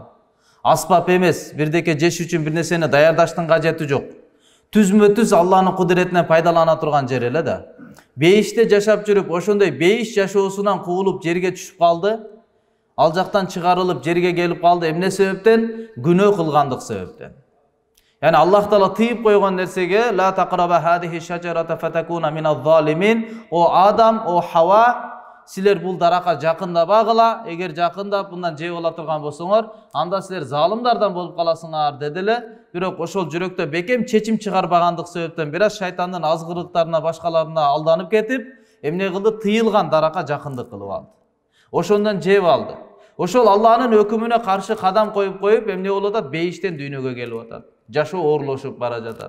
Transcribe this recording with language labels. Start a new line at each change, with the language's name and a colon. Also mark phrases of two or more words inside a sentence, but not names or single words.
Kyrgyz: Аспап эмес, бирдеке жеш үчүн бир нерсени даярдаштын кажети жок. Түзмө-түз Алланын кудуретинен пайдалана турган жер эле да. Бейиште жашап жүрүп, ошондой бейиш жашоосунан куулуп жерге түшүп калды. Ал жактан чыгарылып жерге келип калды. Эмне себептен? Күнөө кылгандык себептен. Яни Алла Таала тыйып койгон нерсеге
Arabic: لا تقربا هذه الشجرة فتكونا من الظالمين.
Kyrgyz: О Адам, о Хава силер бул даракка жакында багыла. Эгер жакында бундан жей бола турган болсоңор, анда силер залымдардан болуп каласыңар дедилер. Бирок ошол жүрөктө бекем чечим чыгарбагандык себептен бираз шайтандын азгырыктарына, башкаларына алданып кетип, эмне кылды? Тыйылган даракка жакындык кылып алды. Ошондон жеп алды. Ошол Алланын өкүмүнө каршы кадам коюп, эмне болуп атат? Бейиштен дүйнөгө келип атат. Жашоо оорлошуп бара жатат.